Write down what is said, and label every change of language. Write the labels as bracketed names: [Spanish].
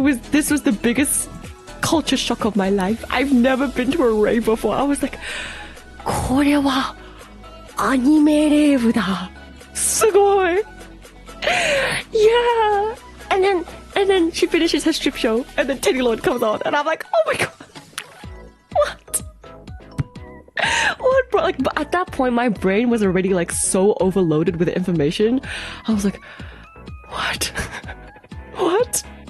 [English] This was the biggest culture shock of my life. I've never been to a rave before. I was like, [Japanese] これはアニメレイブだ。すごい。Yeah. [English] And then she finishes her strip show, and then Teddy Lloyd comes on, and I'm like, oh my god. What? What, bro? Like, but at that point, my brain was already like so overloaded with information. I was like, what? What?